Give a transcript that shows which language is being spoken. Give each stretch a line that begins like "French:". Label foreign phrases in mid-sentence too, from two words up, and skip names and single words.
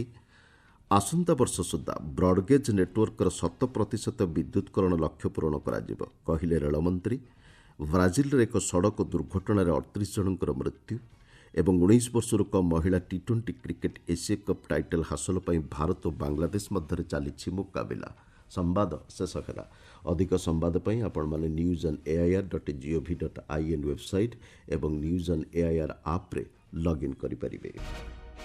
Odia: ଆସନ୍ତା ବର୍ଷ ସୁଦ୍ଧା
English: broad gauge networkର
Odia: 100% ବିଦ୍ୟୁତକରଣ ଲକ୍ଷ୍ୟ ପୂରଣ କରାଯିବ, କହିଲେ ରେଳମନ୍ତ୍ରୀ। ବ୍ରାଜିଲରେ ଏକ ସଡ଼କ ଦୁର୍ଘଟଣାରେ 38 ଜଣଙ୍କର ମୃତ୍ୟୁ ଏବଂ 19 ବର୍ଷରୁ କମ୍ ମହିଳା ଟି-20 କ୍ରିକେଟ୍ ଏସୀୟ
English: cup title
Odia: ହାସଲ ପାଇଁ ଭାରତ ଓ ବାଂଲାଦେଶ ମଧ୍ୟରେ ଚାଲିଛି ମୁକାବିଲା। ସମ୍ବାଦ ଶେଷ ହେଲା। ଅଧିକ ସମ୍ବାଦ ପାଇଁ ଆପଣମାନେ news&air.gov.in ୱେବସାଇଟ୍ ଏବଂ news&air
English: appରେ login
Odia: କରିପାରିବେ।